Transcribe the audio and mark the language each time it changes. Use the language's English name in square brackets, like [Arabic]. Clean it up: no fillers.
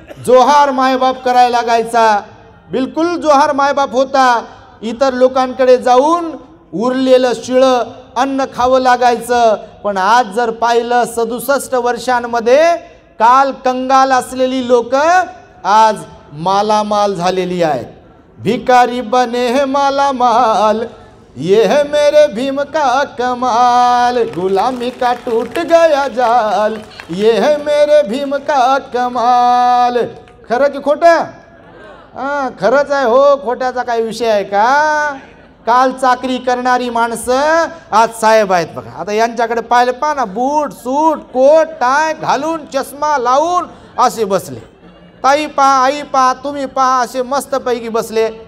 [Marathi] जोहार मायबाप करायला लागायचा, बिलकुल जोहार मायबाप होता. इतर लोकांकडे जाऊन उरलेलं शिळं अन्न खावं लागायचं. पण आज जर पाहिलं 67 वर्षांमध्ये काल कंगाल असलेली लोक आज मालामाल झालेली आहेत. [Hindi] भिकारी बने है मालामाल, ये है मेरे भीम का कमाल, गुलामी का टूट गया जाल, ये है मेरे भीम का कमाल. [Marathi] खरं की खोटं? हां, खरंच आहे हो. खोट्याचा काही विषय आहे का? काल चाकरी करणारी माणसं आज साहेब आहेत बघा. आता यांच्याकडे पाहिलं पहा ना, बूट सूट कोट टाय घालून चष्मा लावून असे बसले. ताई पहा, आई पहा, तुम्ही पहा, असे मस्तपैकी बसले.